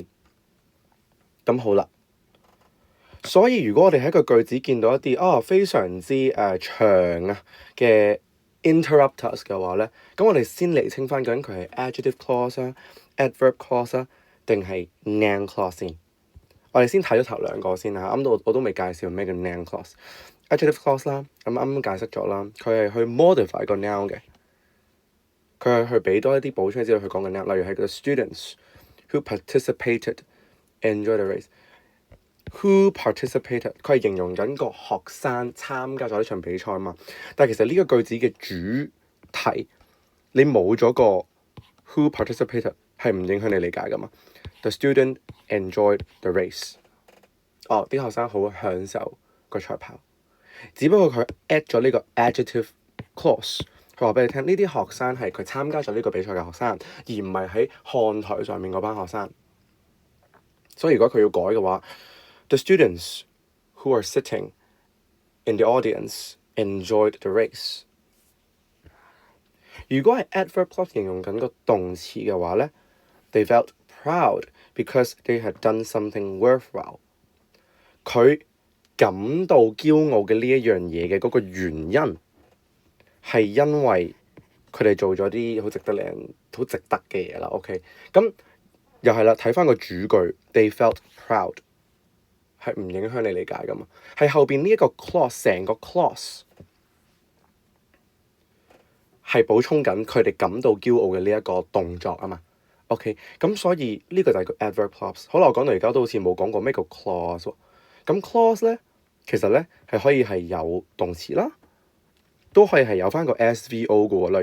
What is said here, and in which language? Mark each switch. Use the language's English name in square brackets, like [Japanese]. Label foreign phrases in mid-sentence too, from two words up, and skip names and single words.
[Cantonese] 咁好啦。所以如果我哋喺個句子見到一啲非常之長啊嘅 interrupters 嘅話咧，咁我哋先釐清翻究竟佢係 [English] adjective clause [Cantonese] 啊、 [English] adverb clause [Cantonese] 啊，定係 [English] noun clause [Cantonese] 先。我哋先睇咗頭兩個先啦，啱到我都未介紹咩叫 [English] noun clause。 adjective clause [Cantonese] 啦，咁啱啱解釋咗啦，佢係去 modify 個 noun 嘅，佢係去俾多一啲補充資料去講緊 noun，例如係個 [English] students who participated enjoy the race。 Who participated？ [Cantonese] 佢係形容緊個學生參加咗呢場比賽嘛。但係其實呢個句子嘅主題，你冇咗個 [English] who participated [Cantonese] 係唔影響你理解噶嘛。 [English] The student enjoyed the race。 [Cantonese] 啲學生好享受個賽跑，只不過佢 add 咗呢個 [English] adjective clause， [Cantonese] 佢話俾你聽呢啲學生係佢參加咗呢個比賽嘅學生，而唔係喺看台上面嗰班學生。所以如果佢要改嘅話， [English] The students who are sitting in the audience enjoyed the race。 [Cantonese] 如果係 [English] adverb clause [Cantonese] 形容緊個動詞嘅話咧 ， [English] they felt proud because they had done something worthwhile。 [Cantonese] 佢感到驕傲嘅呢一樣嘢嘅嗰個原因係因為佢哋做咗啲好值得嘅嘢啦。OK， 咁又係啦，睇翻個主句 ， [English] they felt proud [Cantonese] 係唔影響你理解噶嘛？係後邊呢一個 clause 成個 clause 係補充緊佢哋感到驕傲嘅呢一個動作啊嘛。OK， 咁所以呢個就係個 [English] adverb clause。 [Cantonese] 好啦，我講到而家都好似冇講過咩叫 clause 喎。咁 clause 咧，其實咧係可以係有動詞啦，都可以係有翻個 SVO 嘅喎。